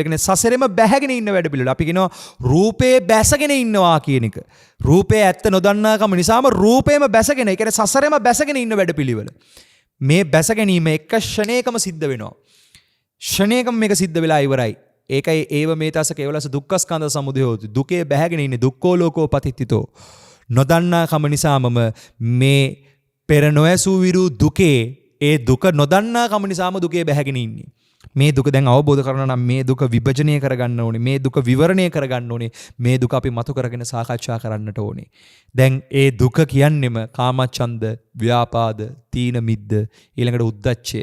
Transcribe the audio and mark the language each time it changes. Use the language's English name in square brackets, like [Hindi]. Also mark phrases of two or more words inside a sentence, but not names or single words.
[Sinhala] කියන්නේ සසරෙම බැහැගෙන ඉන්න වැඩපිළිවෙල. අපි කියනවා රූපේ බැසගෙන ඉන්නවා කියන එක. රූපේ ඇත්ත නොදන්නාකම නිසාම රූපේම බැසගෙන, ඒ කියන්නේ සසරෙම බැසගෙන ඉන්න වැඩපිළිවෙල. මේ බැස ගැනීම එක ක්ෂණයකම සිද්ධ වෙනවා. ක්ෂණයකම මේක සිද්ධ වෙලා ඉවරයි. [Pali] ඒකයි ඒව මේතස කේවලස දුක්ඛස්කන්ධ සමුදයෝති. [Sinhala] දුකේ බැහැගෙන ඉන්නේ [Pali] දුක්ඛෝ ලෝකෝ පතිත්තිතෝ. [Sinhala] නොදන්නාකම නිසාමම මේ පෙර නොඇසූ විරු දුකේ ඒ දුක නොදන්නාකම නිසාම දුකේ බැහැගෙන ඉන්නේ. මේ දුක දැන් අවබෝධ කරගන්න නම් මේ දුක විභජනය කරගන්න ඕනේ. මේ දුක විවරණය කරගන්න ඕනේ. මේ දුක අපි මතු කරගෙන සාකච්ඡා කරන්නට ඕනේ. දැන් ඒ දුක කියන්නෙම කාමච්ඡන්ද, ව්‍යාපාද, තීන මිද්ද, ඊළඟට උද්ධච්චය.